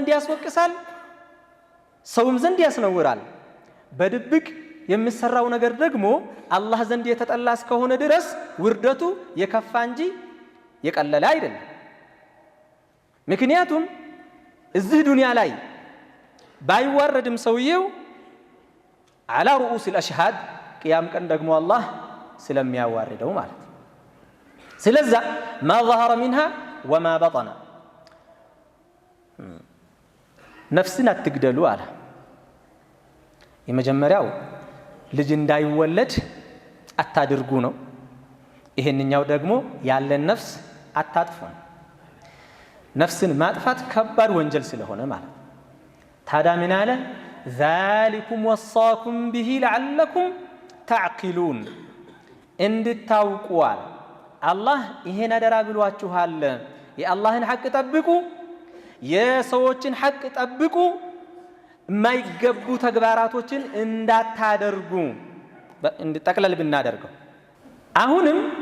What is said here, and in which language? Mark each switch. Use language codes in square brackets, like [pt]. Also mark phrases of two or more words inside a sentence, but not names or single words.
[am] ያስወቅሳል፣ ሰውም ዘንድ ያስነውራል። በድብቅ የሚሰራው ነገር ደግሞ አላህ ዘንድ የተጠላ እስከሆነ ድረስ ውርደቱ የከፋ እንጂ የቀለለ አይደለም። ምክንያቱም እዚህ ዱንያ ላይ ባይዋረድም ሰውየው [ar] على رؤوس الأشهاد [am] ቅያም ቀን ደግሞ አላህ ስለሚያዋርደው ማለት ነው። ስለዛ [ar] ما ظهر منها وما بطن [am] ነፍስን አትግደሉ አለ። የመጀመሪያው ልጅ እንዳይወለድ አታድርጉ ነው። ይሄንኛው ደግሞ ያለን ነፍስ አታጥፉ። ነፍስን ማጥፋት ከባድ ወንጀል ስለሆነ ማለት ታዲያ ምን አለ? [ar] ذلكم وصاكم به لعلكم تعقلون [am] እንድታውቁ አለ አላህ ይሄን አደራ ብሏችኋል። የአላህን ሐቅ ጠብቁ፣ የሰዎችን ሐቅ ጠብቁ፣ የማይገቡ ተግባራቶችን እንዳታደርጉ እንድጠቅለል ብናደርገው። አሁንም